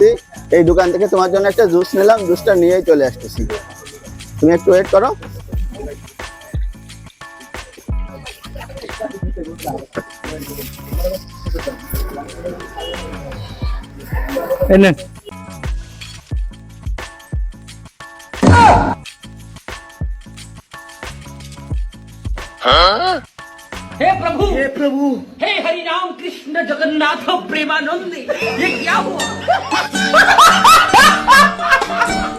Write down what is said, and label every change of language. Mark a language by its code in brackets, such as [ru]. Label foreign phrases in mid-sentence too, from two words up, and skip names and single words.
[bn] এই দোকান থেকে তোমার জন্য একটা জুস নিলাম, জুসটা নিয়েই চলে আসতেছি। তুমি একটু ওয়েট করো। এই নেন। [hi] हे प्रभु हे हरि राम कृष्ण जगन्नाथ प्रेमानंद ये क्या हुआ